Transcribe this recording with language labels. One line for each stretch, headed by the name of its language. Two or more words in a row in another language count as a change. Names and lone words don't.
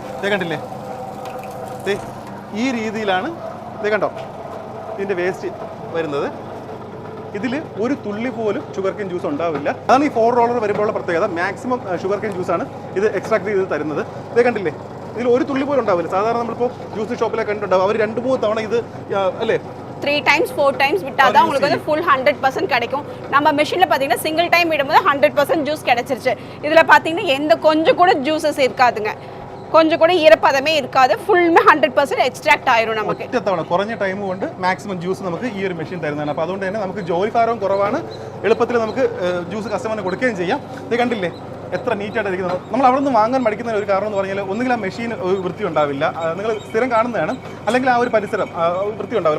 Malayalam: കണ്ടില്ലേ, ഈ രീതിയിലാണ് കണ്ടോ ഇതിൻ്റെ വേസ്റ്റ് വരുന്നത്. ഇതിൽ ഒരു തുള്ളി പോലും
English: sugar cane juice
Malayalam: ഉണ്ടാവില്ല. അതാണ് ഈ 4 റോളർ വരുമ്പോഴുള്ള പ്രത്യേകത.
English: maximum sugar cane juice
Malayalam: ഇത് എക്സ്ട്രാക്ട് ചെയ്ത് തരുന്നത്. കണ്ടില്ലേ, ഇതിൽ ഒരു തുള്ളി പോലും ഉണ്ടാവില്ല. സാധാരണ നമ്മളിപ്പോൾ
English: juice shop
Malayalam: കണ്ടിട്ടുണ്ടാവും, അവർ 2-3 തവണ ഇത് അല്ലേ
English: 3 times 4 times
Tamil: விட்டாதான் உங்களுக்கு வந்து
English: full 100%
Tamil: கிடைக்கும். நம்ம மெஷின்ல பாத்தீங்கன்னா
English: single time
Tamil: விடும்போது 100% ஜூஸ் கிடைச்சிருச்சு. இதுல பாத்தீங்கன்னா எந்த கொஞ்சம் கூட ஜூஸஸ் இருக்காதுங்க, கொஞ்சம் கூட ഈരപ്പദമേ இருக்காது.
English: full 100% extract
Malayalam: ആയിരും നമുക്ക്. ഒറ്റത്തവണ കുറഞ്ഞ ടൈം കൊണ്ട്
English: maximum juice
Malayalam: നമുക്ക് ഈ ഒരു മെഷീൻ തരുന്നതാണ്. അപ്പോൾ അതുകൊണ്ട് തന്നെ നമുക്ക് ജോലി ഭാരവും കുറവാണ്. എളുപ്പത്തിൽ നമുക്ക് ജ്യൂസ് കസ്റ്റമറിന് കൊടുക്കുകയും ചെയ്യാം. ഇത് കണ്ടില്ലേ എത്ര നീറ്റായിട്ട് ഇരിക്കുന്നത്. നമ്മൾ അവിടെ നിന്ന് വാങ്ങാൻ മടിക്കുന്ന ഒരു കാരണം എന്ന് പറഞ്ഞാൽ ഒന്നുകിൽ ആ മെഷീൻ വൃത്തി ഉണ്ടാവില്ല, നിങ്ങൾ സ്ഥിരം കാണുന്നതാണ്, അല്ലെങ്കിൽ ആ ഒരു പരിസരം വൃത്തി ഉണ്ടാവില്ല.